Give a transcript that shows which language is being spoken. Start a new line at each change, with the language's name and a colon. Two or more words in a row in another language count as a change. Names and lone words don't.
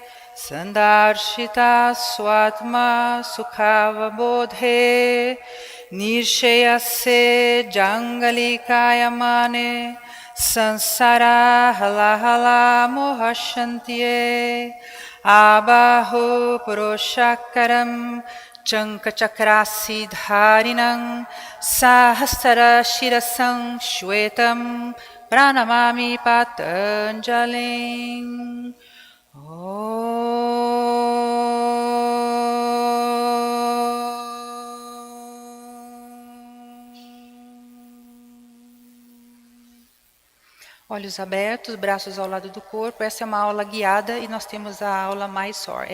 Sanskrit: सन्दर्शित स्वात्म सुखाव बोधे निःश्रेयसे जाङ्गलिकायमाने संसार हालाहल मोहशान्त्यै आबाहु पुरुषाकारं शङ्खचक्रासिधारिणं सहस्र शिरसं श्वेतं प्रणमामि पतञ्जलिम्.
Portuguese: Olhos abertos, braços ao lado do corpo. Essa é uma aula guiada e nós temos a aula Mysore.